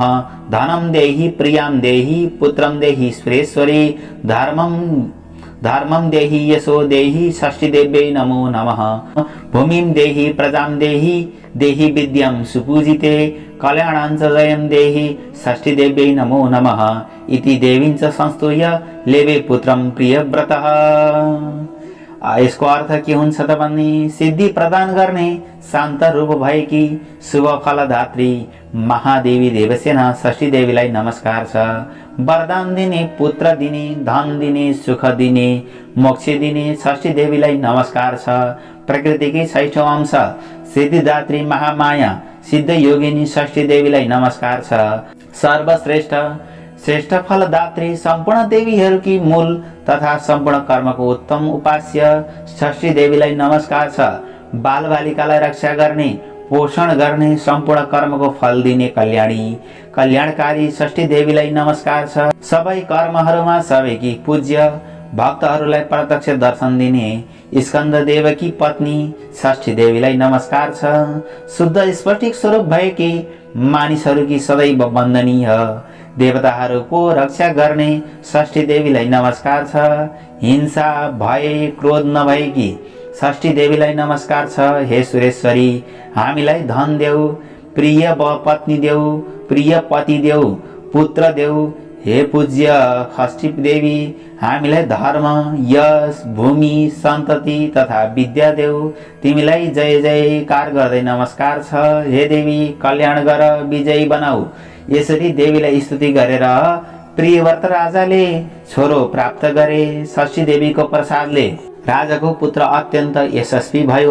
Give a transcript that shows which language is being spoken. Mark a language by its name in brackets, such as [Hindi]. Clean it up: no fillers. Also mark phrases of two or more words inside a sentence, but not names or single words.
[Sanskrit] धनं देहि प्रियां देहि पुत्रं देहि सुरेश्वरी धर्मं देहि यशो देहि षष्ठी देव्यै नमो नमः। भूमिं देहि प्रजां देहि देहि विद्यां सुपूजिते कल्याणाञ्च जयं देहि षष्ठीदेव्यै नमो नमः इति देवीञ्च संस्तूय लेवे पुत्रं प्रियव्रतः। [Nepali] यसको अर्थ के हुन्छ त भन्ने, सिद्धि प्रदान गर्ने शान्त रूप भएकी शुभ फलदात्री महादेवी देवसेना षष्ठी देवीलाई नमस्कार छ। वरदान दिने, पुत्र दिने, धन दिने, सुख दिने, मोक्ष दिने षष्ठी देवीलाई नमस्कार छ। प्रकृतिकै 6औं अंश सिद्धिदात्री महामाया सिद्ध योगिनी षष्ठी देवीलाई नमस्कार छ। सर्वश्रेष्ठ श्रेष्ठ फलदात्री सम्पूर्ण देवीहरूकी मूल तथा सम्पूर्ण कर्मको उत्तम उपास्य षष्ठी देवीलाई नमस्कार छ। बालबालिकालाई रक्षा गर्ने, पोषण गर्ने, सम्पूर्ण कर्मको फल दिने कल्याणी कल्याणकारी षष्ठी देवीलाई नमस्कार छ। सबै कर्महरूमा सबैकी पूज्य भक्तहरूलाई प्रत्यक्ष दर्शन दिने स्कन्द देवकी पत्नी षष्ठी देवीलाई नमस्कार छ। शुद्ध स्फटिक स्वरूप भएकी मानिसहरूकी सदैव वन्दनीय देवताहरूको रक्षा गर्ने षष्ठी देवीलाई नमस्कार छ। हिंसा, भय, क्रोध नभएकी षष्ठी देवीलाई नमस्कार छ। हे सुरेश्वरी, हामीलाई धन देऊ, प्रिय पत्नी देऊ, प्रिय पति देऊ, पुत्र देऊ। हे पूज्य षष्ठी देवी, हामीलाई धर्म, यश, भूमि, सन्तति तथा विद्या देऊ। तिमीलाई जय जयकार गर्दै नमस्कार छ। हे देवी, कल्याण गर, विजयी बनाऊ। यसरी देवीलाई स्तुति गरेर प्रियव्रत राजाले छोरो प्राप्त गरे। षष्ठी देवीको प्रसादले राजाको पुत्र अत्यन्त यशस्वी भयो।